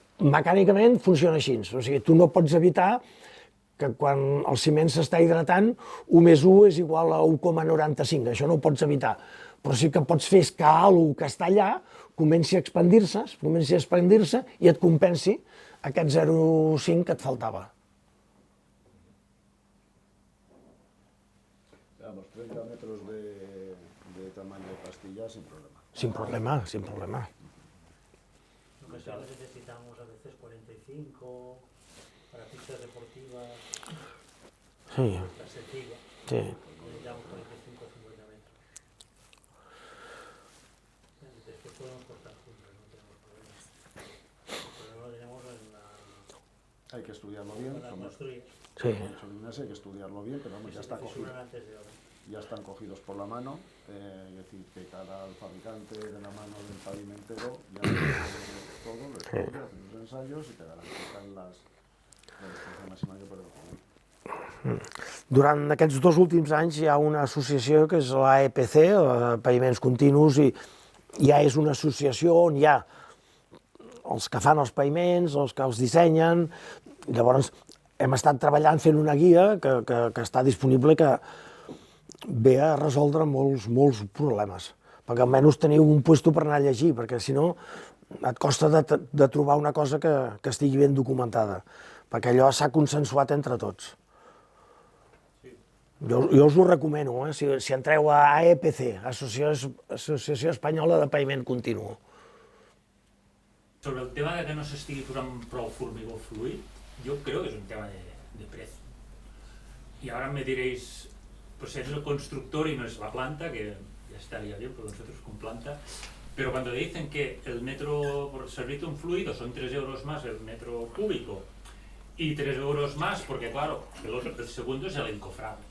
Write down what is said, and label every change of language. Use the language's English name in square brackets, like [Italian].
[Catalan] mecànicament funciona així, o sigui, tu no pots evitar que quan el ciment s'està hidratant, 1+1 és igual a 1,95, això no ho pots evitar. Però sí que pots fer que alguna que està allà comenci a expandir-se i et compensi aquest 0,5 que et faltava. [Spanish] Vamos, 30 metros de tamaño de pastilla sin problema. Sin problema, sin problema. En ocasiones necesitamos a veces 45 para pistas deportivas. Sí. La sencilla. Sí. Necesitamos 45 o 50 metros. Después podemos cortar juntas, no tenemos problema. El problema lo tenemos en la... Hay que estudiarlo bien. en las construidas. Sí. Hay que estudiarlo bien, pero vamos, ya está cogido. Antes de ahora. Ya están cogidos por la mano, es decir, que cada fabricante de la mano del pavimentero ya todo, lo estudia, hace los ensayos y te garantizan la distancia máxima que puede poner. [Catalan] Durant aquests 2 últims anys hi ha una associació que és l'AEPC, Paviments Continus, i ja és una associació on hi ha els que fan els paviments, els que els dissenyen. Llavors hem estat treballant fent una guia que està disponible i que ve a resoldre molts problemes, perquè almenys teniu un puesto per anar a llegir, perquè si no et costa de trobar una cosa que estigui ben documentada, perquè allò s'ha consensuat entre tots. Jo us ho recomano, si entreu a AEPC, Associació Espanyola de Paviment Continu. Sobre el tema de que no s'estigui posant prou formigó fluid, [Spanish] yo creo que es un tema de precio. Y ahora me diréis, pues es el constructor y no es la planta, que ya estaría bien, porque nosotros con planta, pero cuando dicen que el metro por servir un fluido son 3 euros más el metro cúbico y 3 euros más porque claro, el segundo es el encofrado.